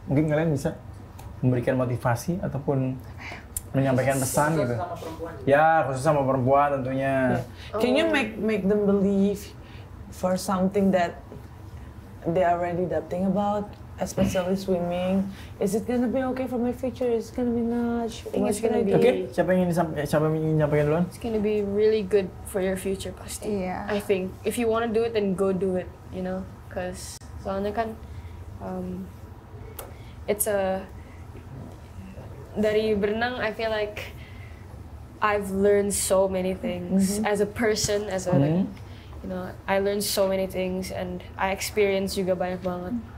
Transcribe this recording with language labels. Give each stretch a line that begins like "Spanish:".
Indonesian: Mungkin kalian bisa memberikan motivasi ataupun menyampaikan pesan gitu. Ya, khusus sama perempuan tentunya.
English: Can you make them believe for something that they are already doubting about, especially swimming? Is it gonna be okay for my future? Is it gonna be not? I think it's gonna be.
Indonesian: Oke, siapa yang ingin nyampaikan duluan?
English: It's gonna be really good for your future
Indonesian: pasti. Iya.
English: I think if you wanna do it, then go do it. You know, cause
Indonesian: soalnya kan
English: it's dari berenang, I feel like I've learned so many things as a person, as a like, you know, I learned so many things and I experienced
Indonesian: juga banyak banget.